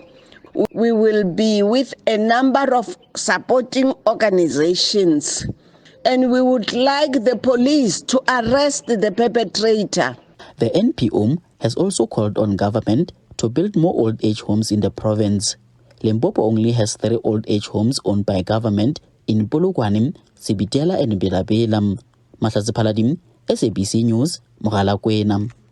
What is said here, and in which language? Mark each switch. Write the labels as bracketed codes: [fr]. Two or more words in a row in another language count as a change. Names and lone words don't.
[en] We will be with a number of supporting organizations, and we would like the police to arrest the perpetrator. The NPO has also called on government to build more old age homes in the province. Limpopo only has 3 old age homes owned by government in Polokwane, Sibitela and Belabela. Mahlatse Paladim, SABC News, Mogalakwena.